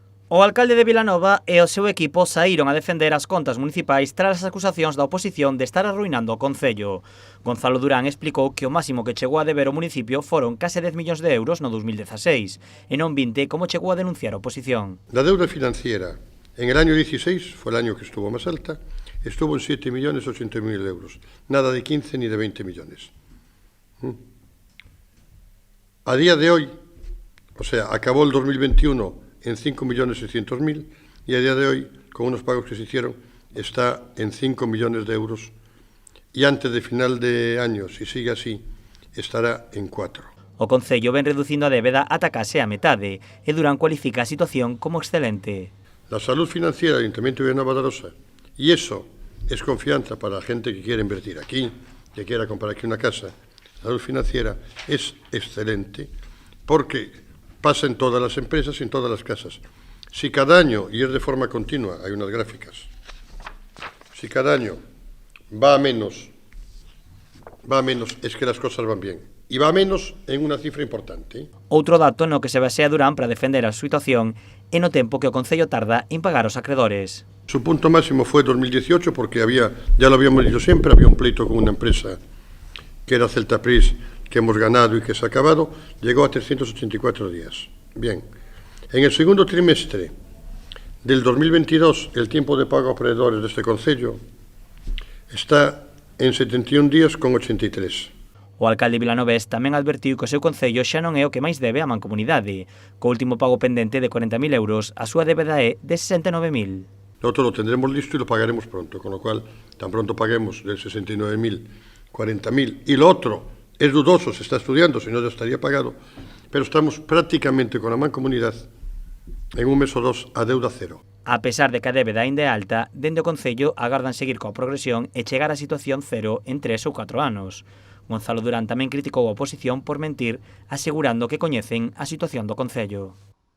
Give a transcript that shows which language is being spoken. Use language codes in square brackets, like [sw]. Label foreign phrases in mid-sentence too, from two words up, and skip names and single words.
[gl] O alcalde de Vilanova e o seu equipo saíron a defender as contas municipais tras as acusacións da oposición de estar arruinando o concello. Gonzalo Durán explicou que o máximo que chegou a deber o municipio foron case 10 millóns de euros no 2016, e non 20 como chegou a denunciar a oposición. [es] La deuda financiera en el año 16, fue el año que estuvo más alta, estuvo en 7.080.000 euros, nada de 15 ni de 20 millones. A día de hoy, o sea, acabó el 2021 en 5.600.000 y a día de hoy, con unos pagos que se hicieron, está en 5 millones de euros y antes de final de año, si sigue así, estará en 4. [gl] O concello ven reducindo a débeda ata case a metade e Durán cualifica a situación como excelente. [es] La salud financiera del Ayuntamiento de Vilanova de Arosa, y eso es confianza para la gente que quiere invertir aquí, que quiera comprar aquí una casa. La salud financiera es excelente porque pasa en todas las empresas y en todas las casas. Si cada año, y es de forma continua, hay unas gráficas, si cada año va a menos, es que las cosas van bien. [gl] E va a menos en unha cifra importante. Outro dato no que se basea Durán para defender a situación é no tempo que o concello tarda en pagar os acredores. [es] Su punto máximo fue 2018 porque ya lo habíamos dicho siempre, había un pleito con una empresa que era Celtapris, que hemos ganado y que se ha acabado, llegó a 384 días. Bien, en el segundo trimestre del 2022, el tiempo de pago a acreedores de este concello está en 71 días con 83. [gl] O alcalde vilanovés tamén advertiu que o seu concello xa non é o que máis debe á mancomunidade. Co último pago pendente de 40.000 euros, a súa débeda é de 69.000. [es] Nosotros lo tendremos listo y lo pagaremos pronto, con lo cual, tan pronto paguemos del 69.000, 40.000, y lo otro es dudoso, se está estudiando, si no ya estaría pagado, pero estamos prácticamente con la mancomunidad en un mes o dos a deuda cero. [gl] A pesar de que a débeda ainda é alta, dende o concello agardan seguir coa progresión e chegar á situación cero en 3 ou 4 anos. Gonzalo Durán tamén criticou a oposición por mentir, asegurando que coñecen a situación do concello.